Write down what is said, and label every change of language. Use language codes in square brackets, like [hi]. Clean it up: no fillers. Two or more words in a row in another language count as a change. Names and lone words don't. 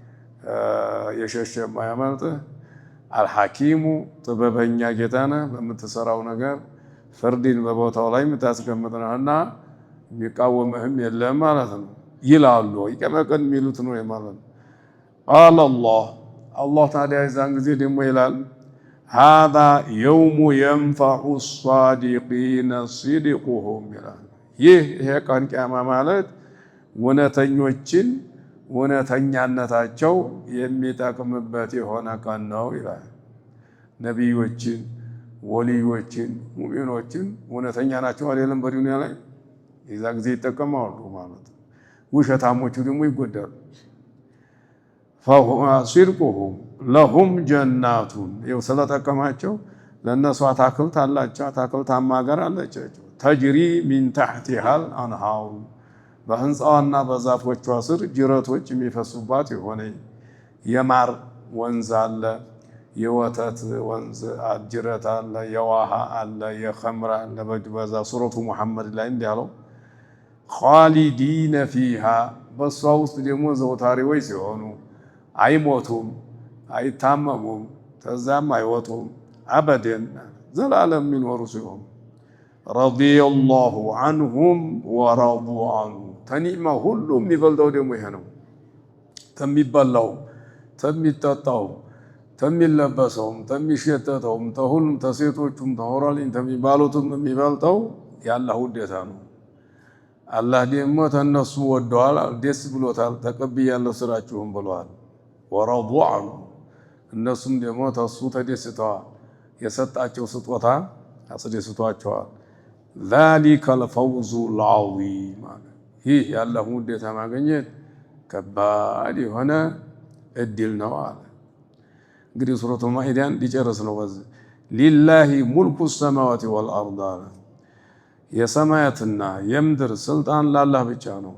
[am] የሸሸም አያመልጥህ አልሐኪሙ ጥበበኛ ጌታ ነህ በምትሰራው ነገር ፍርድን በቦታው ላይ የምታስቀምጥ ነህና የሚቃወምህም የለም ማለት ነው ይላሉ ይቀመቀን የሚሉት ነው ማለት ነው [ar] قال الله [am] ታዲያ የዛን ጊዜ ደግሞ ይላል [ar] هذا يوم ينفع الصادقين صدقهم [am] ይላል ይሄ ቀን ቂያማ ማለት ወነተኞችን ወነተኛነታቸው የሚጠቅምበት የሆነ ቀን ነው ይላል ነብዮችን ወሊዮችን ሙእሚኖችን ወነተኛ ናቸው አይደለም በዱንያ ላይ የዛ ጊዜ ይጠቀማሉ ማለት ውሸታሞቹ ደግሞ ይጎዳሉ [ar] فصدقهم لهم جنات [am] ስለጠቀማቸው ለነሱ አታክልት አላቸው አታክልታማ ሀገር አላቸው [ar] تجري من تحتها الانهار [am] በህንጻዋና በዛፎቿ ስር ጅረቶች የሚፈሱባት የሆነ የማር ወንዝ አለ የወተት ወንዝ ጅረት አለ የውሃ አለ የኸምር አለ በዛ ሱረቱ ሙሐመድ ላይ እንዲያለው [ar] خالدين فيها [am] በሷ ውስጥ ደግሞ ዘውታሪዎች ሲሆኑ አይሞቱም አይታመሙም ተዛም አይወጡም አበደን ዘላለም የሚኖሩ ሲሆኑ [ar] رضي الله عنهم ورضوا عنه [am] ተኒዕማ ሁሉ የሚበልጠው ደግሞ ይሄ ነው ተሚበላው ተሚጠጣው ተሚለበሰውም ተሚሸተተውም ተሁሉም ተሴቶቹም ተሆራሊን ተሚባሉትም የሚበልጠው ያላህ ውዴታ ነው አላህ ደግሞ ተነሱ ወደዋል ደስ ብሎታል ተቀብያለሁ ስራችሁም ብለዋል [ar] ወረضوا عنه [am] እነሱም ደግሞ ተሱ ተደስተዋል የሰጣቸው ስጦታ አስደስቷቸዋል። [ar] ذلك الفوز العظيم [am] ይህ ያላህ ውዴታ ማግኘት ከባድ የሆነ እድል ነው አለ። እንግዲህ ሱረቱ ማኢዳን ሊጨርስ ነው። በዚህ [ar] لله ملك السماوات والأرض [am] አለ። የሰማያትና የምድር ስልጣን ለአላህ ብቻ ነው።